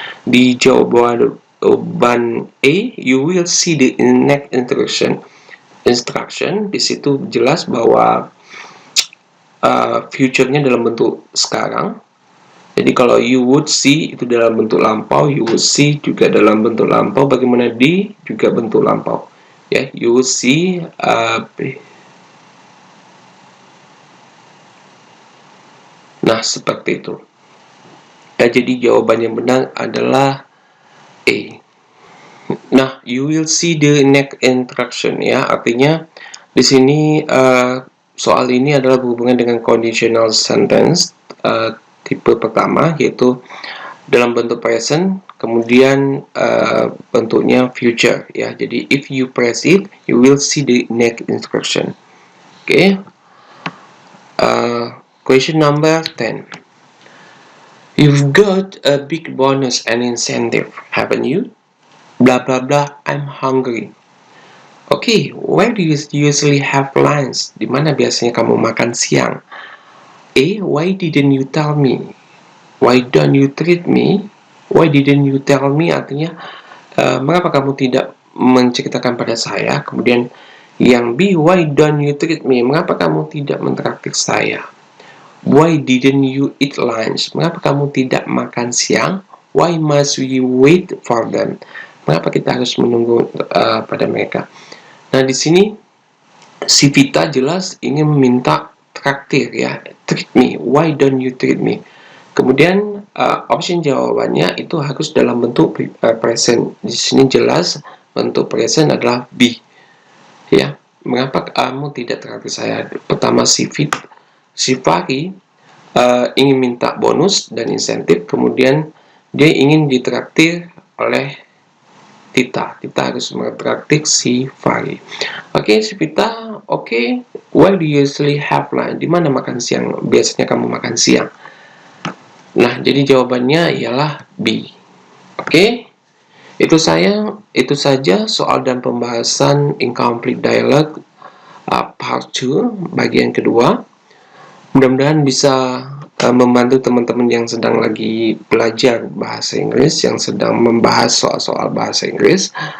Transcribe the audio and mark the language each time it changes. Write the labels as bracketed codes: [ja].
[id] Di jawaban A, [en] you will see the next instruction. [id] Di situ jelas bahwa future-nya dalam bentuk sekarang. Jadi kalau [en] you would see [id] itu dalam bentuk lampau, you would see juga dalam bentuk lampau. Bagaimana D juga bentuk lampau. Ya, [en] you would see [id] Nah, seperti itu. Ya, jadi jawaban yang benar adalah A. [en] Nah, you will see the next instruction, ya. [id] Artinya di sini soal ini adalah berhubungan dengan conditional sentence tipe pertama, yaitu dalam bentuk present, kemudian bentuknya future, ya. [en] Jadi if you press it, you will see the next instruction. Oke. Question number 10. You've got a big bonus and incentive, haven't you? Blah blah blah, I'm hungry. Okay, where do you usually have lunch? [id] Di mana biasanya kamu makan siang? [en] A. Why didn't you tell me? Why don't you treat me? Why didn't you tell me? [id] Artinya, mengapa kamu tidak menceritakan pada saya? Kemudian yang B. [en] Why don't you treat me? [id] Mengapa kamu tidak mentraktir saya? [en] Why didn't you eat lunch? [id] Mengapa kamu tidak makan siang? [en] Why must we wait for them? [id] Mengapa kita harus menunggu pada mereka? Nah, di sini si Vita jelas ingin meminta traktir ya, [en] treat me, why don't you treat me? [id] Kemudian option jawabannya itu harus dalam bentuk present. Di sini jelas bentuk present adalah be. Ya, mengapa kamu tidak traktir saya? Pertama si Fahri ingin minta bonus dan insentif, kemudian dia ingin ditraktir oleh Tita harus mentraktir si Fahri. [en] Oke, si Vita, oke, where do you usually have lunch? [id] Di mana makan siang? Biasanya kamu makan siang. Nah, jadi jawabannya ialah B. Oke, itu saja soal dan pembahasan [en] incomplete dialogue part 2 [id] bagian kedua. Mudah-mudahan bisa membantu teman-teman yang sedang lagi belajar bahasa Inggris, yang sedang membahas soal-soal bahasa Inggris.